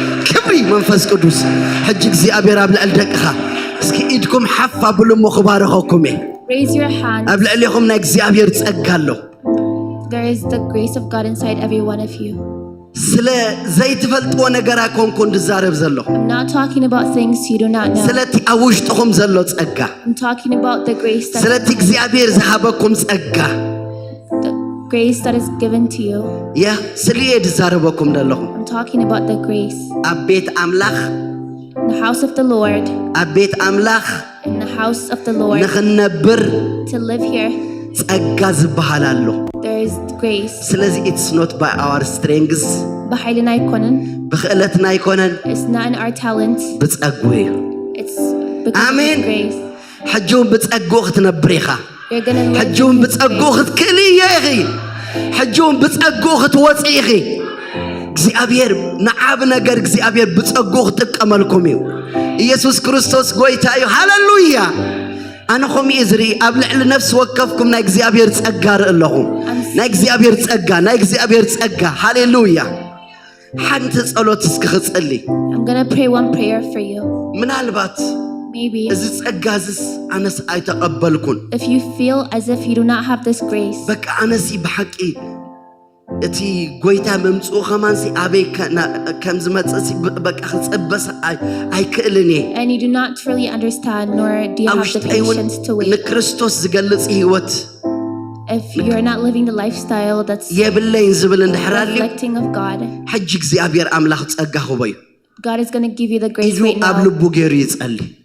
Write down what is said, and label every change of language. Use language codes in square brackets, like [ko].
[ti] كبري منفس قدوس حج እግዚአብሔር ኣብ ልዕል ደቅኻ እስኪ ኢድኩም ሓፍ ኣብሉሞ ክባርኸኩም [en] Raise your hands. [ti] ኣብ ልዕልኹም ናይ እግዚአብሔር ጸጋ ኣሎ [en] There is the grace of God inside every one of you. [ti] ስለ ዘይትፈልጥዎ ነገር ኣኮንኩ እንድዛረብ ዘሎ [en] I'm not talking about things you do not know. [ti] ስለቲ ኣብ ውሽጥኹም ዘሎ ጸጋ [en] I'm talking about the grace that, [ti] ስለቲ እግዚአብሔር ዝሃበኩም ጸጋ [en] the grace that is given to you. [ti] ያ ስለየ ድዛረበኩም ዘለኹ [en] I'm talking about the grace [ti] ኣብ ቤት ኣምላኽ [en] in the house of the Lord. [ti] ኣብ ቤት ኣምላኽ [en] In the house of the Lord, [ti] ንኽነብር [en] to live here, [ti] ጸጋ ዝበሃል ኣሎ [en] there is grace. ስለዚ it's not by our strengths [ti] በኃይልና አይኮንን. ብኽእለትና ኣይኮነን [en] It's not in our talents. [ti] ብጸጉ እዩ [en] It's because of Amen. His grace. [ti] ሕጂውን ብጸጉ ክትነብር ኢኻ [en] You're going to live [ti] ሕጂውን [en] in His [ti] ብጸጉ [en] grace. [ti] ክትክእል እየ ኢኺ ሕጂውን ብጸጉ ክትወፅእ ኢኺ እግዚአብሔር ንዓብ ነገር እግዚአብሔር ብጸጉ ክጥቀመልኩም እዩ ኢየሱስ ክርስቶስ ጎይታ እዩ ሃሌሉያ ኣነ ከምኡ ዝርኢ ኣብ ልዕሊ ነፍሲ ወከፍኩም ናይ እግዚአብሔር ጸጋ ርኢ ኣለኹ ናይ እግዚአብሔር ጸጋ ሃሌሉያ ሓንቲ ጸሎት እስኪ ክጸሊ [en] I'm going to pray one prayer for you. [ti] ምናልባት [en] Maybe [ti] እዚ ጸጋ ዝስ ኣነስ ኣይተቐበልኩን [en] if you feel as if you do not have this grace, [ti] በቃ ኣነሲ ብሓቂ እቲ ጎይታ መምጽኡ ኸማንሲ ኣበይ ከም ዝመጽእ በቃ ክጸበስ ኣይክእልን እየ [en] and you do not truly understand, nor do you [ti] ኣብ [en] have the [ti] ውሽጠይ እውን [en] patience to wait. [ti] ንክርስቶስ ዝገልጽ ህይወት [en] If you're not living the lifestyle that's [ti] የብለይን ዝብል እንድሕራልዩ [en] reflecting of God, [ti] ሕጂ እግዚአብሔር ኣምላኽ ጸጋ ክቦ እዩ [en] God is going to give you the grace [ti] ኢዱ [en] right [ti] ኣብ [en] now. [ti] ልቡ ገይሩ ይጸሊ